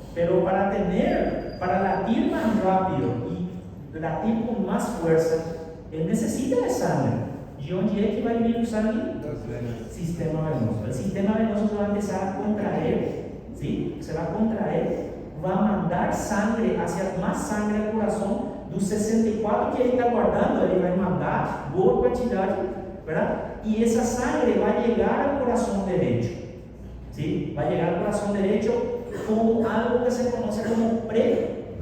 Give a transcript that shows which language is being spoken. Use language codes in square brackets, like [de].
[es] Pero para latir más rápido y latir con más fuerza, él necesita de sangre. ¿Y dónde va a ir el sangre? Sistema venoso. El sistema venoso se va a empezar a contraer, ¿sí? Se va a contraer, va a mandar sangre, más sangre al corazón. [pt] Dos 64 que ele está guardando, ele vai mandar boa quantidade, [es] ¿verdad? Y esa sangre va a llegar al corazón derecho, ¿sí? Va a llegar al corazón derecho como algo que se conoce como precarga.